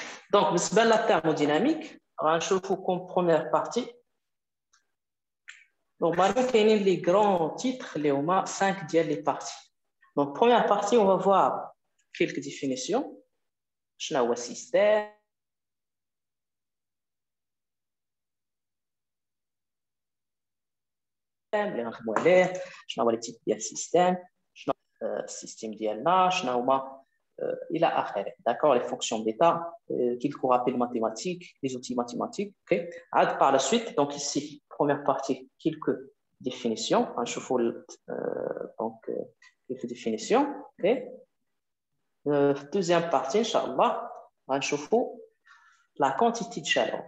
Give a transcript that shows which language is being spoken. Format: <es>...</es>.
<fr>Donc, بالنسبة la thermodynamique,</fr> <ar>غنشوفوا</ar> <fr>comme première partie. Normalement, il y a les grands titres, les 5 ديال les parties. Donc, première partie, on va voir quelques définitions.</fr> <ar>شنو هو système, اللي غنخدموا عليه, شنو هو</ar> <fr>les types</fr> <ar>ديال système, شنو السيستم ديالنا, شنو هما إلى آخره.</ar> <fr>D'accord, les fonctions d'état, quelques rappels mathématiques, les outils mathématiques. Okay. Par la suite, donc ici, première partie, quelques définitions. Donc, quelques définitions. Okay. Deuxième partie, Inch'Allah, on va la quantité de chaleur.</fr>